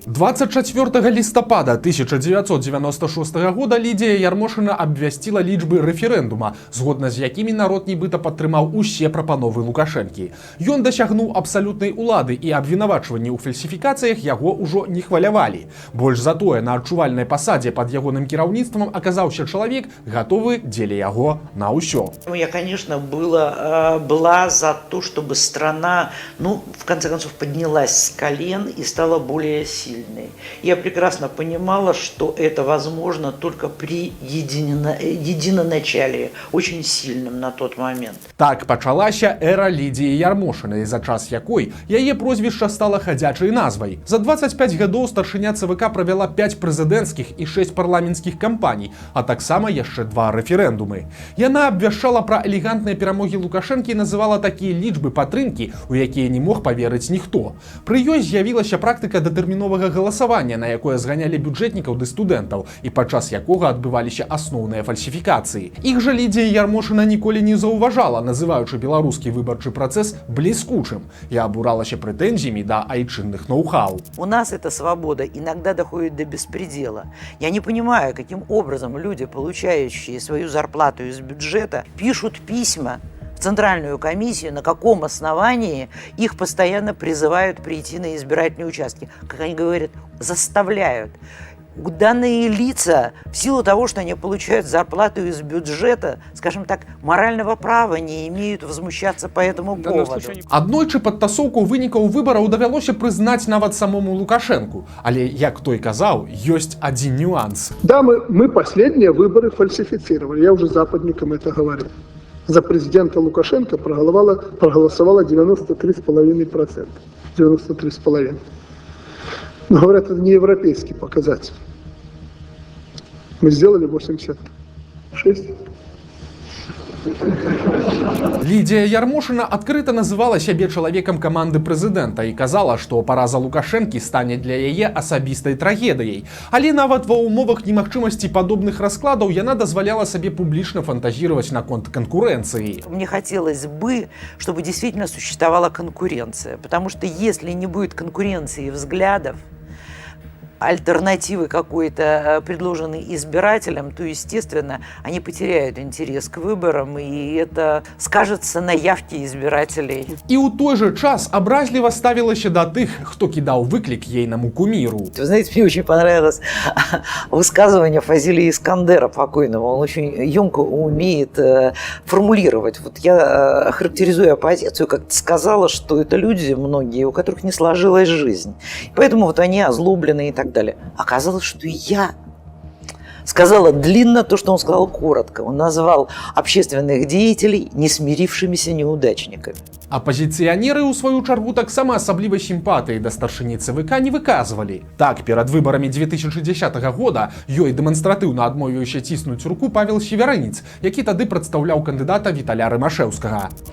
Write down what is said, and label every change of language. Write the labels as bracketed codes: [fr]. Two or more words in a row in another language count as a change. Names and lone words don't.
[be] 24 лістапада 1996 года Лідія Ярмошына абвясціла лічбы рэферэндума, згодна з якімі народ нібыта падтрымаў усе прапановы Лукашэнкі. Ён дасягнуў абсалютнай улады, і абвінавачванні ў фальсіфікацыях яго ўжо не хвалявалі. Больш за тое, на адчувальнай пасадзе пад ягоным кіраўніцтвам аказаўся чалавек, гатовы дзеля яго на ўсё. [ru] Я, конечно, была за то, чтобы страна, в конце концов, поднялась с колен и стала более сильной. Я прекрасно понимала, что это возможно только при единоначалии, очень сильным на тот момент. [be] Так пачалася эра Лідіі Ярмошынай, за час якой яе прозвішча стала хадзячай назвай. За 25 гадоў старшыня ЦВК правяла 5 прэзідэнцкіх і 6 парламенцкіх кампаній, а таксама яшчэ 2 рэферэндумы. Яна абвяшчала пра элегантныя перамогі Лукашэнкі і называла такія лічбы падтрымкі, у якія не мог паверыць ніхто. Пры ёй з'явілася практыка датэрміновага галасавання, на якое зганялі бюджэтнікаў ды студэнтаў, і падчас якога адбываліся асноўныя фальсіфікацыі. Іх жа Лідія Ярмошына ніколі не заўважала, называючы беларускі выбарчы працэс бліскучым, і абуралася прэтэнзіямі да айчынных ноу-хау. [ru] У нас эта свобода иногда доходит до беспредела. Я не понимаю, каким образом люди, получающие свою зарплату из бюджета, пишут письма в Центральную комиссию, на каком основании их постоянно призывают прийти на избирательные участки. Как они говорят, заставляют. Данные лица, в силу того, что они получают зарплату из бюджета, скажем так, морального права не имеют возмущаться по этому поводу. [be] Аднойчы падтасоўку вынікаў выбараў давялося прызнаць нават самому Лукашенку. Але, як той казаў, ёсць адзін нюанс. [ru] Да, мы последние выборы фальсифицировали, я уже западникам это говорил. За президента Лукашенко проголосовало 93,5%. 93,5%. Но говорят, это не европейский показатель. Мы сделали 86. [be] Лідія Ярмошына адкрыта называла сябе чалавекам каманды прэзідэнта і казала, што параза Лукашэнкі стане для яе асабістай трагедыяй. Але нават ва ўмовах немагчымасці падобных раскладаў яна дазваляла сабе публічна фантазировать наконт конкуренции. [ru] Мне хотелось бы, чтобы действительно существовала конкуренция, потому что если не будет конкуренции взглядов, альтернативы какой-то, предложенной избирателям, то, естественно, они потеряют интерес к выборам, и это скажется на явке избирателей. [be] І ў той же час абразліва ставілася да тых, хто кідаў выклік ейнаму куміру. [ru] Вы знаете, мне очень понравилось высказывание Фазилия Искандера покойного. Он очень емко умеет формулировать. Вот я, характеризуя оппозицию, как-то сказала, что это люди многие, у которых не сложилась жизнь. Поэтому вот они озлобленные и так далее. Оказалось, что я сказала длинно то, что он сказал коротко. Он назвал общественных деятелей несмирившимися неудачниками. [be] Апозіцыянеры, у сваю чаргу, таксама асаблівай сімпатыі да старшыні ЦВК не выказвалі. Так, перад выбарамі 2010 года ёй дэманстратыўна адмовіўся ціснуць руку Павел Севярынец, які тады прадстаўляў кандыдата Віталя Рымашэўскага.